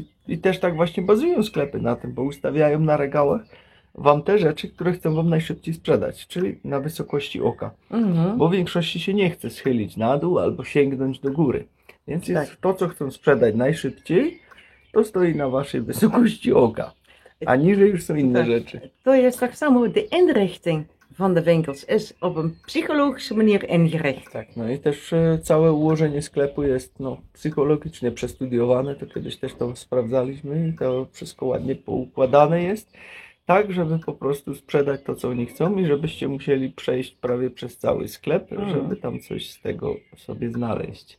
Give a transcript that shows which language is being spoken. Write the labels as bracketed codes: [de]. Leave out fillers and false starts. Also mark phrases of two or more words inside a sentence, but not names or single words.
[pl] I też tak właśnie bazują sklepy na tym, bo ustawiają na regałach wam te rzeczy, które chcą wam najszybciej sprzedać, czyli na wysokości oka. Bo w większości się nie chce schylić na dół albo sięgnąć do góry. Więc jest to, co chcą sprzedać najszybciej, to stoi na waszej wysokości oka. A niżej już są inne rzeczy. To jest tak samo, [nl] de inrichting van de winkels is op een psychologische manier ingericht. [pl] Tak, no i też całe ułożenie sklepu jest psychologicznie przestudiowane, to kiedyś też to sprawdzaliśmy i to wszystko ładnie poukładane jest, tak żeby po prostu sprzedać to, co oni chcą i żebyście musieli przejść prawie przez cały sklep, żeby tam coś z tego sobie znaleźć.